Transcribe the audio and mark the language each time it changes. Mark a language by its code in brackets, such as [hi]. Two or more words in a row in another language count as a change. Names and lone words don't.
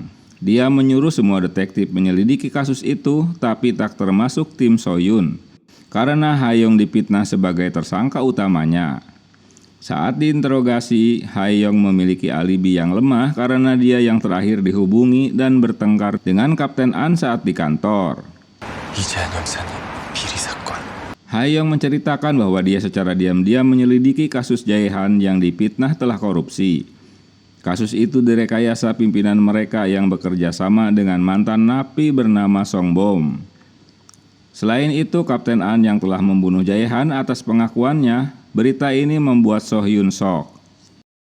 [id] Dia menyuruh semua detektif menyelidiki kasus itu, tapi tak termasuk tim So-hyun, karena Hae-yong difitnah sebagai tersangka utamanya. Saat diinterogasi, Hae-yong memiliki alibi yang lemah karena dia yang terakhir dihubungi dan bertengkar dengan Kapten An saat di kantor. [ko] 이재한 형사님, 비리 사건. [id] Hae-yong menceritakan bahwa dia secara diam-diam menyelidiki kasus Jae-han yang difitnah telah korupsi. Kasus itu direkayasa pimpinan mereka yang bekerja sama dengan mantan napi bernama Song Bom. Selain itu, Kapten An yang telah membunuh Jae-han atas pengakuannya, berita ini membuat So-hyun shock.